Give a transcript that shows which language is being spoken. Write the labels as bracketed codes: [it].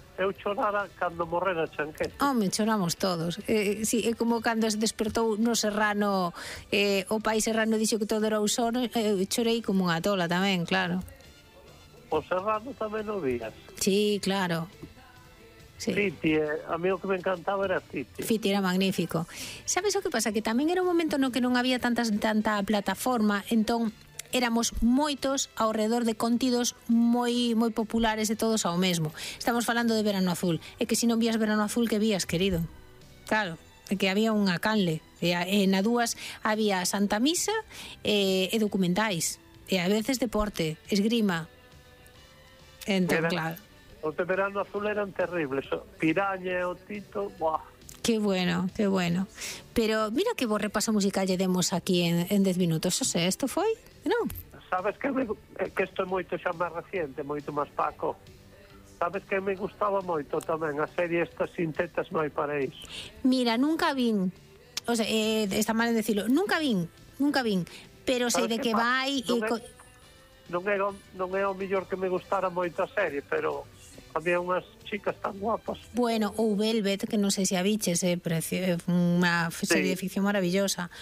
[gl] Eu chorara cando morrera Chanquete. Home, choramos todos. Sí, é como cando se despertou no Serrano, o pai Serrano dixo que todo era un sono, chorei como unha tola tamén, claro. O Serrano tamén o vías. Sí, claro. Sí. Fiti, a mí o que me encantaba era Fiti. Fiti era magnífico. Sabes o que pasa? Que tamén era un momento no que non había tanta plataforma, entón éramos moitos ao redor de contidos moi moi populares e todos ao mesmo. Estamos falando de Verano Azul. É que se non vías Verano Azul, que vías, querido? Claro, é que había unha canle. Na dúas había Santa Misa e documentais. E a veces deporte, esgrima. Entón, claro. Os de Verano Azul eran terribles. Piraña e o Tito, buah. [es] Qué bueno. Pero mira qué buen repaso musical le demos aquí en 10 minutos. O sea, ¿esto fue? ¿No? ¿Sabes que esto es mucho más reciente, mucho más Paco? ¿Sabes que me gustaba mucho también? La serie esta Sin Tetas No Hay Paraíso. Mira, nunca vi. O sea, está mal en decirlo. Nunca vi. Pero sé de qué va y... No es lo mejor que me gustara mucho la serie, pero... Había unas chicas tan guapas. [gl] Bueno, ou Velvet, que non sei se aviches, unha serie de ficción maravillosa.